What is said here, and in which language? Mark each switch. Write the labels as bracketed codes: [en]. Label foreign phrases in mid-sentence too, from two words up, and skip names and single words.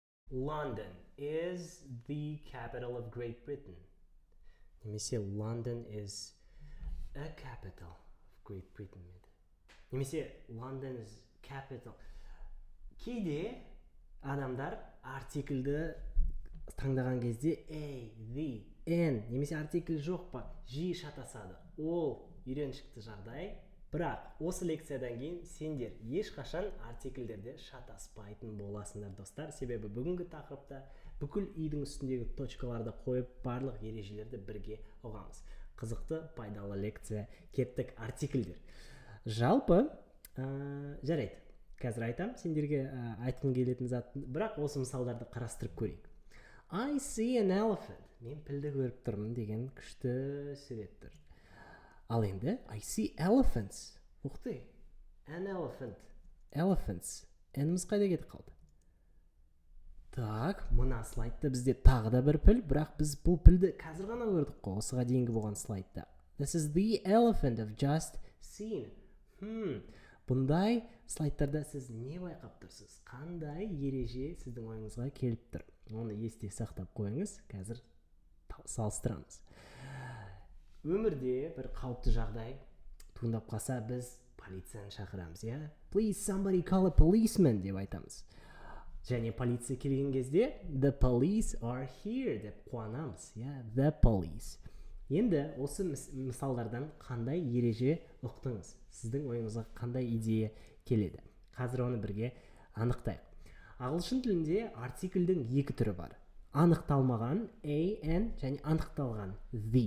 [en] London is the capital of Great Britain. Немесе London is a capital of Great Britain. Немесе London is capital. [kk] Кейде адамдар артиклді таңдаған кезде a, the, n немесе артикль жоқ па жиі шатасады. Ол үйреншікті жағдай. Бірақ осы лекциядан кейін сендер ешқашан артикльдерде шатаспайтын боласыңдар достар. Себебі бүгінгі тақырыпта бүкіл үйдің үстіндегі точкаларды қойып барлық ережелерді бірге ұғамыз. Қызықты, пайдалы лекция. Кеттік артикльдер. Жалпы, жарайды. Қазір айтам, сендерге айтқым келетін зат, бірақ осы мысалдарды қарастырып көрейік. [en] I see an elephant. [kk] Мен пілді көріп тұрмын деген күшті сурет тұр. Ал енді, [en] I see elephants. Ұқты, an elephant. Elephants. [kk] Әніміз қайда кетіп қалды? Так, мына слайдта бізде тағы да бір піл, бірақ біз бұл пілді қазір ғана көрдік қой, осыға дейінгі болған слайдта. [en] This is the elephant I've just seen. [kk] Бұндай слайдтарда сіз не байқап тұрсыз? Қандай ереже сіздің ойыңызға келіп тұр? Оны есте сақтап қойыңыз, қазір салыстырамыз. Өмірде бір қауіпті жағдай туындап қалса, біз полицияны шақырамыз, иә? [en] Please somebody call a policeman [kk] деп айтамыз. Және полиция келген кезде [en] the police are here [kk] деп қуанамыз, иә? [en] The police. [kk] Енді осы мысалдардан қандай ереже ұқтыңыз? Сіздің ойыңызға қандай идея келеді? Қазір оны бірге анықтайық. Ағылшын тілінде артикльдің екі түрі бар. Анықталмаған a, n және анықталған the.